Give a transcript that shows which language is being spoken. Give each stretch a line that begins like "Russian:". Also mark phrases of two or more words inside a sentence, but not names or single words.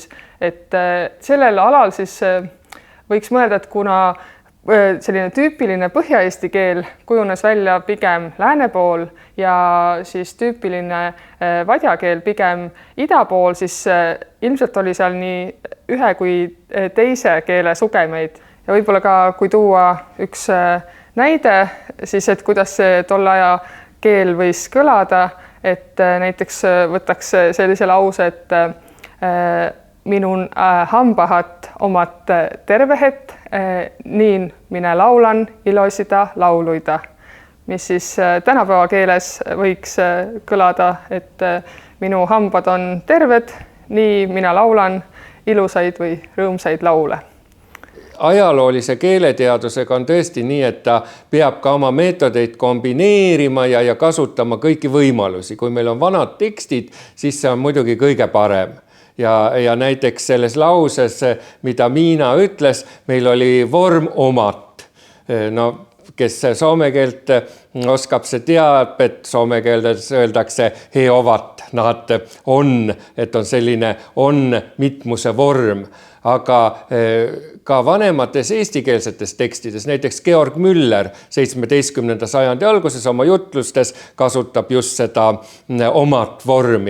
Estonian: Et sellel alal siis võiks mõelda, et kuna selline tüüpiline põhja-eesti keel kujunes välja pigem lääne pool ja siis tüüpiline vadjakeel pigem ida pool, siis ilmselt oli seal nii ühe kui teise keele sugemeid. Ja võib-olla ka, kui tuua üks näide, siis et kuidas see tolle aja keel võis kõlada, et näiteks võtaks sellise lause, et
Finnish: minun hambahat omat tervehet, niin minä laulan iloisita lauluita,
Estonian: mis siis tänapäeva keeles võiks kõlada, et minu hambad on terved, nii mina laulan ilusaid või rõõmsaid laule. Ajaloolise keeleteadusega on tõesti nii, et ta peab ka oma meetodeid kombineerima ja kasutama kõiki võimalusi. Kui meil on vanad tekstid, siis see on muidugi kõige parem. Ja näiteks selles lauses, mida Miina ütles, meil oli vorm omat. No, kes soome keelt oskab, see teab, et soome keeldes öeldakse
Finnish: he ovat,
Estonian: nad on, et on selline on mitmuse vorm. Aga ka vanemates eestikeelsetes tekstides, näiteks Georg Müller 17. sajandi alguses oma jutlustes kasutab just seda omat vormi.